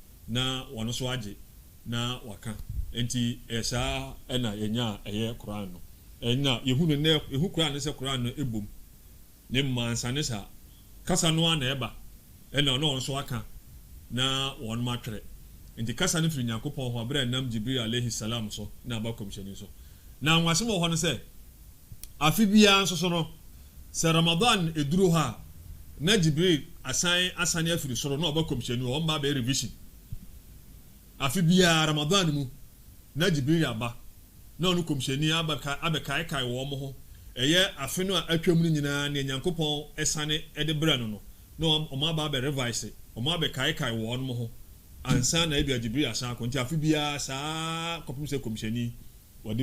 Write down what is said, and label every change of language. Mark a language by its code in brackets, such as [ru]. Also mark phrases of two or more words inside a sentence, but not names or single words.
[ak] na ɔno so agye na waka enti esa na yenya ɛyɛ Quran no ɛna yehu ne ehu Quran ne sɛ Quran no ebom ne mansa ne sa kasa no ana eba na ɔno so aka na wɔn matwere enti kasa ne firi Nyankopɔn ho abere nam Jibril [ar] عليه السلام [ak] so na ba komhyɛni so na nwase mo ho no sɛ afi bia nso so no sɛ Ramadan eduro ha na Jibril asane afiri soro na ɔba komhyɛni wɔn ba be revision afi bia Ramadan mu na Jibril aba na ɔno komhyɛni abɛkae wɔn mo ho ɛyɛ afi no a atwam no nyinaa ne Nyankopɔn esane de bra no na ɔmo aba be revise ɔmo abɛkae wɔn mo ho ansa na ebi Jibril asan ko nti afi bia saa kɔpem sɛ komhyɛni wɔde